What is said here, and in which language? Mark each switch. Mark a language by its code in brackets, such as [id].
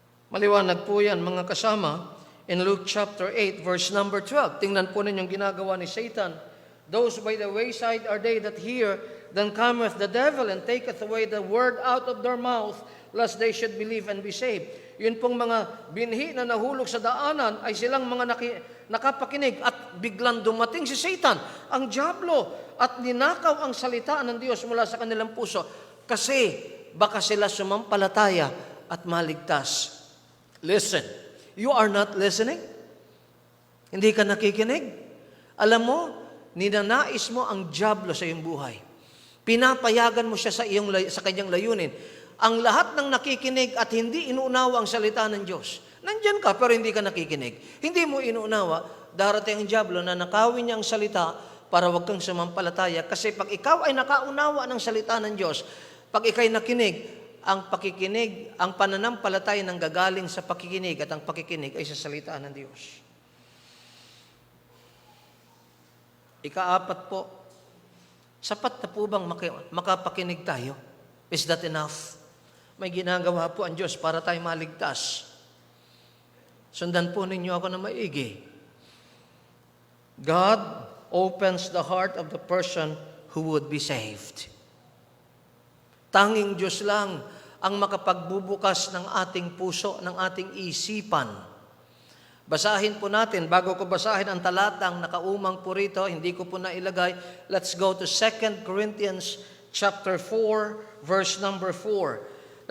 [tl] Maliwanag po yan, mga kasama, [en] in Luke chapter 8, verse number 12. [tl] Tingnan po ninyong ginagawa ni Satan. [en] Those by the wayside are they that hear, then cometh the devil and taketh away the word out of their mouth, lest they should believe and be saved. [tl] Yun pong mga binhi na nahulog sa daanan ay silang mga nakapakinig at biglang dumating si Satan, ang dyablo, at ninakaw ang salita ng Diyos mula sa kanilang puso kasi baka sila sumampalataya at maligtas. [en] Listen, you are not listening? [tl] Hindi ka nakikinig? Alam mo, ninanais mo ang dyablo sa iyong buhay. Pinapayagan mo siya sa kanyang layunin. Ang lahat ng nakikinig at hindi inuunawa ang salita ng Diyos. Nandyan ka pero hindi ka nakikinig. Hindi mo inuunawa, darating ang dyablo na nakawin niya ang salita para wag kang sumampalataya. Kasi pag ikaw ay nakaunawa ng salita ng Diyos, pag ikaw'y nakinig, ang pakikinig, ang pananampalataya ng gagaling sa pakikinig at ang pakikinig ay sa salita ng Diyos. Ika-4 po, sapat na po bang makapakinig tayo? [en] Is that enough? [tl] May ginagawa po ang Diyos para tayo maligtas. Sundan po ninyo ako na maigi. [en] God opens the heart of the person who would be saved. [tl] Tanging Diyos lang ang makapagbubukas ng ating puso, ng ating isipan. Basahin po natin, bago ko basahin ang talatang nakaumang po rito, hindi ko po nailagay. [en] Let's go to 2 Corinthians chapter 4, verse number 4.